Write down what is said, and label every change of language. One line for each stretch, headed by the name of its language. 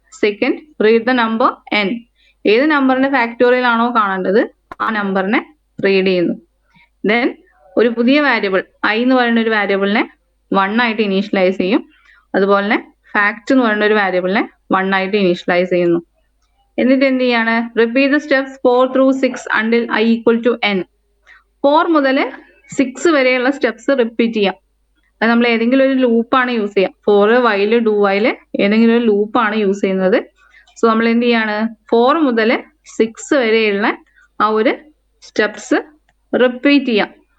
Malayalam: Second,
English: Read the number n.
Malayalam: ഏത് നമ്പറിന്റെ factorial ആണോ കാണേണ്ടത് ആ നമ്പറിനെ റീഡ് ചെയ്യുന്നു. ദെൻ ഒരു പുതിയ വാരിയബിൾ i എന്ന് പറയുന്ന ഒരു വാരിയബിളിനെ 1 ആയിട്ട് ഇനീഷ്യലൈസ് ചെയ്യും. അതുപോലെ തന്നെ ഫാക്ട് എന്ന് പറയുന്ന ഒരു വാരിയബിളിനെ 1 ആയിട്ട് ഇനീഷ്യലൈസ് ചെയ്യുന്നു. എന്നിട്ട് എന്ത് ചെയ്യാണ്?
English: Repeat the steps 4 through 6 until i = n.
Malayalam: 4 മുതൽ 6 വരെയുള്ള സ്റ്റെപ്സ് റിപ്പീറ്റ് ചെയ്യാം. അത് നമ്മൾ ഏതെങ്കിലും ഒരു ലൂപ്പാണ് യൂസ് ചെയ്യുക. 4 വൈൽ ഡു വൈൽ ഏതെങ്കിലും ഒരു ലൂപ്പാണ് യൂസ് ചെയ്യുന്നത്. സോ നമ്മൾ എന്ത് ചെയ്യാണ്? 4 മുതൽ 6 വരെയുള്ള ആ ഒരു സ്റ്റെപ്സ് റിപ്പീറ്റ് ചെയ്യാം.